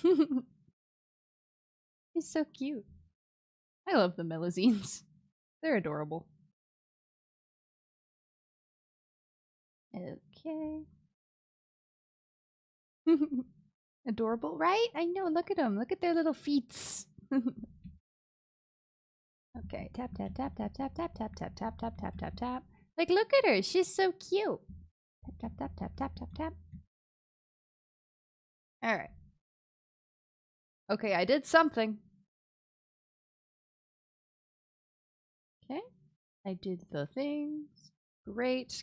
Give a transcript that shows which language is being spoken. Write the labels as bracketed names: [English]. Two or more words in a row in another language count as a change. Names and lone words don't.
[English] She's so cute. I love the Melusines. They're adorable. Okay. Adorable, right? I know, look at them. Look at their little feets. Okay, tap, tap, tap, tap, tap, tap, tap, tap, tap, tap, tap, tap, tap. Like, look at her. She's so cute. Tap, tap, tap, tap, tap, tap, tap. Alright. Okay, I did something. Okay. I did the things. Great.